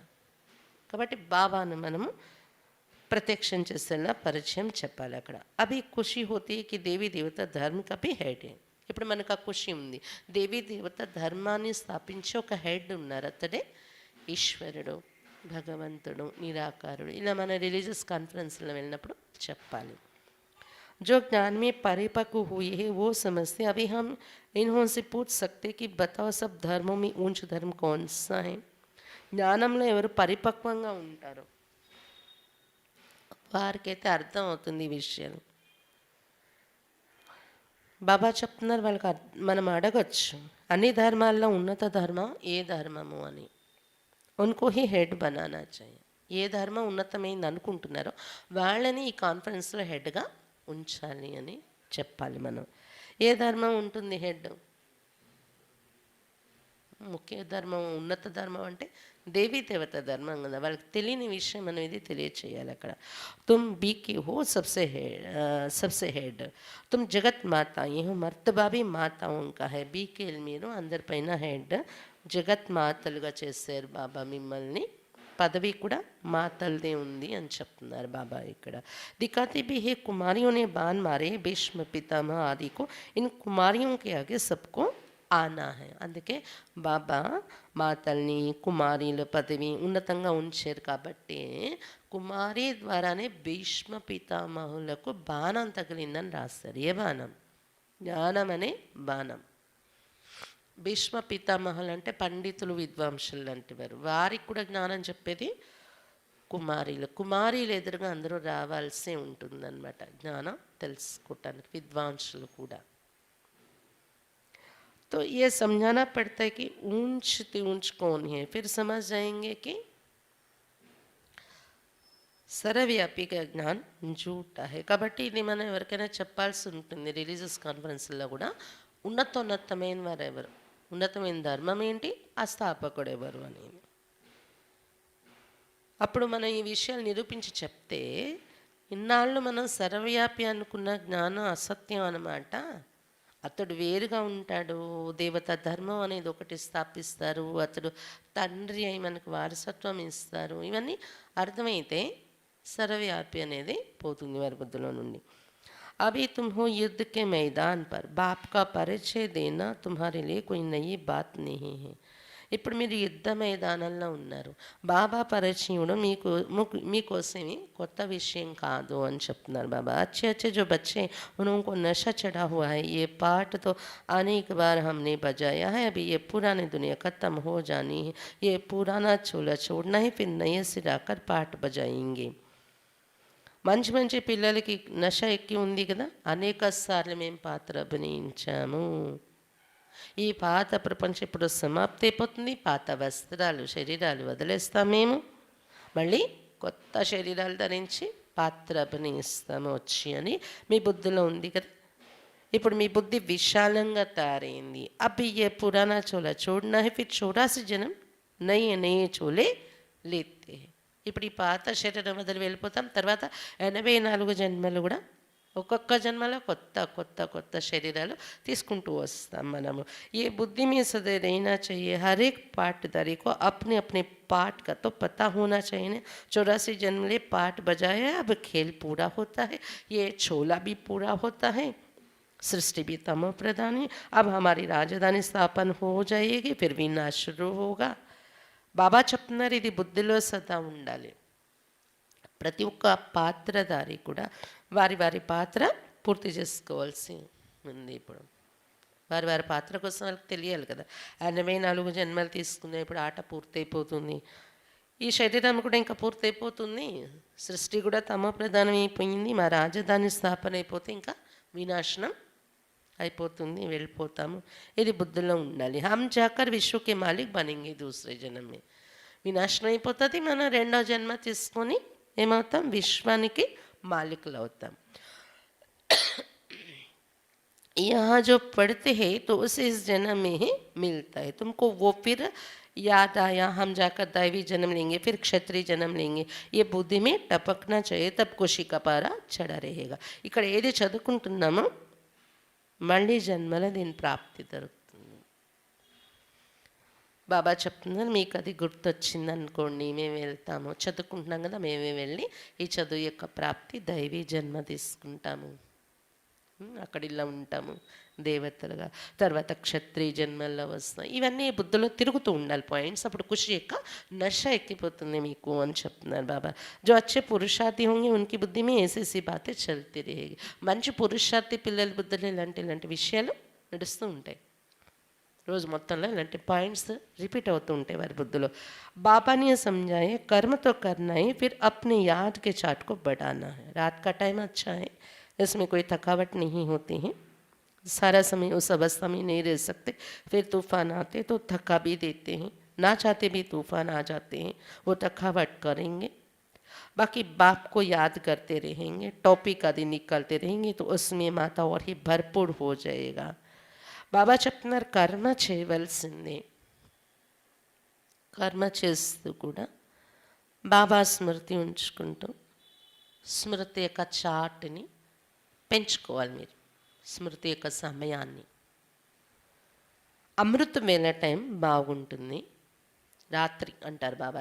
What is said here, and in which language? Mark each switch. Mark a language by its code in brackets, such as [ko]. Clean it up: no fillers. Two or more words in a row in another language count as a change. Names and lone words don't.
[te] కాబట్టి బాబాను మనము ప్రత్యక్షం చేసేలా పరిచయం చెప్పాలి అక్కడ. [hi] अभी खुशी होती कि देवी देवता धर्म का ही हेड. [te] ఇప్పుడు మనకు ఆ ఖుషి ఉంది, దేవీ దేవత ధర్మాన్ని స్థాపించి ఒక హెడ్ ఉన్నారు, అతడే ఈశ్వరుడు, భగవంతుడు, నిరాకారుడు. ఇలా మన [en] religious conference [te] వెళ్ళినప్పుడు చెప్పాలి. [hi] जो ज्ञान में परिपक्व हुए हैं वो समझते. अभी हम इन्हों से पूछ सकते कि बताओ सब धर्मों में ऊंच धर्म कौन सा है. [te] జ్ఞానంలో ఎవరు పరిపక్వంగా ఉంటారో వారికైతే అర్థం అవుతుంది ఈ విషయాలు. బాబా చెప్తున్నారు వాళ్ళకి, మనం అడగచ్చు అన్ని ధర్మాల్లో ఉన్నత ధర్మం ఏ ధర్మము అని. [hi] उनको ही हेड बनाना चाहिए. [te] ఏ ధర్మం ఉన్నతమైంది అనుకుంటున్నారో వాళ్ళని ఈ కాన్ఫరెన్స్లో హెడ్గా ఉంచాలి అని చెప్పాలి మనం. ఏ ధర్మం ఉంటుంది హెడ్? ముఖ్య ధర్మం, ఉన్నత ధర్మం అంటే దేవీ దేవత ధర్మం కదా. వాళ్ళకి తెలియని విషయం అనేది తెలియచేయాలి అక్కడ. [hi] तुम बीके हो सबसे हेड, तुम जगत माता ए हो मर्तबा भी మాతాओं का है. [te] బీకేల్ మీరు అందరిపైన హెడ్, జగత్ మాతలుగా చేశారు బాబా మిమ్మల్ని. పదవి కూడా మాతల్దే ఉంది అని చెప్తున్నారు బాబా ఇక్కడ. [hi] दिखाते भी है कुमारियों ने बाण मारे भीष्म पितामह आदि को, इन कुमारियों के आगे सबको आना है. [te] అందుకే బాబా మాతల్ని కుమారీల పదవి ఉన్నతంగా ఉంచారు కాబట్టి కుమారి ద్వారానే భీష్మ పితామహులకు బాణం తగిలిందని రాస్తారు. ఏ బాణం? జ్ఞానం అనే బాణం. భీష్మ పితామహులు అంటే పండితులు, విద్వాంసులు లాంటి వారు. వారికి కూడా జ్ఞానం చెప్పేది కుమారీలు. కుమారీలు ఎదురుగా అందరూ రావాల్సి ఉంటుందన్నమాట జ్ఞానం తెలుసుకోవటానికి, విద్వాంసులు కూడా. [hi] तो ये समझाना पड़ता है कि ऊंच से ऊंच कौन है. फिर समझ जाएंगे कि सर्वव्यापी का ज्ञान झूठा है. [te] కాబట్టి ఇది మనం ఎవరికైనా చెప్పాల్సి ఉంటుంది [en] religious conference [te] కూడా. ఉన్నతమైన వారు ఎవరు, ఉన్నతమైన ధర్మం ఏంటి, ఆ స్థాపకుడు ఎవరు అనేది. అప్పుడు మనం ఈ విషయాలు నిరూపించి చెప్తే, ఇన్నాళ్ళు మనం సర్వవ్యాపి అనుకున్న జ్ఞానం అసత్యం అన్నమాట. అతడు వేరుగా ఉంటాడు, దేవత ధర్మం అనేది ఒకటి స్థాపిస్తారు, అతడు తండ్రి అయి మనకు వారసత్వం ఇస్తారు. ఇవన్నీ అర్థమైతే సర్వవ్యాపి అనేది పోతుంది వారి బుద్ధిలో నుండి. [hi] अभी तुम हो युद्ध के मैदान पर, बाप का परिचय देना तुम्हारे लिए कोई नई बात नहीं है. [te] ఇప్పుడు మీరు యుద్ధ మైదానంలో ఉన్నారు, బాబా పరిచయం మీకోసమే కొత్త విషయం కాదు అని చెప్తున్నారు బాబా. [hi] अच्छे अच्छे जो बच्चे उनको नशा चढ़ा हुआ है, ये पाठ तो अनेक बार हमने बजाया है, अभी ये पुरानी दुनिया ख़त्म हो जानी है, ये पुराना चोला छोड़ना है, फिर नए सिरा कर पाठ बजाएंगे. [te] మంచి మంచి పిల్లలకి నష ఎక్కి ఉంది కదా, అనేక సార్లు మేము పాత్ర అభినయించాము. ఈ పాత ప్రపంచం ఇప్పుడు సమాప్తి అయిపోతుంది. పాత వస్త్రాలు, శరీరాలు వదిలేస్తాం మేము, మళ్ళీ కొత్త శరీరాలు ధరించి పాత్ర అభినయిస్తాము వచ్చి అని మీ బుద్ధిలో ఉంది కదా. ఇప్పుడు మీ బుద్ధి విశాలంగా తయారైంది. [hi] अभी ये पुराना चोला छोड़ना है, फिर 84 जन्म नये नये चोले लेते. [te] ఇప్పుడు ఈ పాత శరీరం వదిలి వెళ్ళిపోతాం, తర్వాత 84 జన్మలు కూడా ఒక్కొక్క జన్మలో కొత్త కొత్త కొత్త శరీరాలు తీసుకుంటూ వస్తాం మనము. [hi] ये बुद्धि में सदैव रहना चाहिए. हर एक पाठधारी को अपने अपने पाठ का तो पता होना चाहिए. 84 जन्म ले पाठ बजाया, अब खेल पूरा होता है, ये छोला भी पूरा होता है, सृष्टि भी तमो प्रधान है. अब हमारी राजधानी स्थापन हो जाएगी, फिर विनाश शुरू होगा. [te] బాబా చెప్తున్నారు ఇది బుద్ధిలో సదా ఉండాలి. ప్రతి ఒక్క పాత్రధారి కూడా వారి వారి పాత్ర పూర్తి చేసుకోవాల్సి ఉంది. ఇప్పుడు వారి వారి పాత్ర కోసం వాళ్ళకి తెలియాలి కదా. 84 జన్మలు తీసుకునే ఇప్పుడు ఆట పూర్తయిపోతుంది, ఈ శరీరం కూడా ఇంకా పూర్తయిపోతుంది, సృష్టి కూడా తమ ప్రధానం అయిపోయింది, మా రాజధాని స్థాపన అయిపోతే ఇంకా వినాశనం అయిపోతుంది, వెళ్ళిపోతాము. ఇది బుద్ధిలో ఉండాలి. [hi] हम जाकर विश्व के मालिक बनेंगे दूसरे जन्म में. [te] వినాశనం అయిపోతుంది. మనం రెండో జన్మ తీసుకొని ఏమవుతాం, విశ్వానికి మాలికులు అవుతాం. [hi] यहाँ जो पढ़ते हैं तो उसे इस जन्म में ही मिलता है तुमको. वो फिर याद आया हम जाकर दैवी जन्म लेंगे, फिर क्षत्रिय जन्म लेंगे, ये बुद्धि में टपकना चाहिए, तब खुशी का पारा चढ़ा रहेगा. [te] ఇక్కడ ఏది చదువుకుంటున్నామో మళ్ళీ జన్మల దీని ప్రాప్తి దొరుకుతుంది. బాబా చెప్తున్నారు, మీకు అది గుర్తొచ్చింది అనుకోండి, మేము వెళ్తాము, చదువుకుంటున్నాం కదా, మేమే వెళ్ళి ఈ చదువు యొక్క ప్రాప్తి దైవీ జన్మ తీసుకుంటాము, అక్కడ ఇలా ఉంటాము దేవతలుగా, తర్వాత క్షత్రియ జన్మల్లో వస్తాయి. ఇవన్నీ బుద్ధిలో తిరుగుతూ ఉండాలి పాయింట్స్. అప్పుడు ఖుషి యొక్క నష ఎక్కిపోతుంది మీకు అని చెప్తున్నారు బాబా. [hi] जो अच्छे पुरुषार्थी होंगे उनकी बुद्धि में ऐसी ऐसी बातें चलती रहेंगी. [te] మంచి పురుషార్థి పిల్లల బుద్ధిలో ఇలాంటి విషయాలు నడుస్తూ ఉంటాయి. రోజు మొత్తంలో ఇలాంటి పాయింట్స్ రిపీట్ అవుతూ ఉంటాయి వారి బుద్ధిలో. [hi] बाबा ने समझाए कर्म तो करना है, फिर अपने याद के चार्ट को बढ़ाना है. रात का टाइम अच्छा है, इसमें कोई थकावट नहीं होती है, सारा समय उस अवस्था में नहीं रह सकते. फिर तूफान आते तो थका भी देते हैं, ना चाहते भी तूफान आ जाते हैं, वो थकावट करेंगे. बाकी बाप को याद करते रहेंगे, टॉपिक आदि निकलते रहेंगे तो उसमें माता और ही भरपूर हो जाएगा. [te] బాబా చెప్తున్నారు, కర్మ చేయవలసిందే. కర్మ చేస్తూ కూడా బాబా స్మృతి ఉంచుకుంటూ స్మృతి యొక్క చాటుని పెంచుకోవాలి. మీరు స్మృతి యొక్క సమయాన్ని. అమృత వేళ టైం బాగుంటుంది, రాత్రి అంటారు బాబా.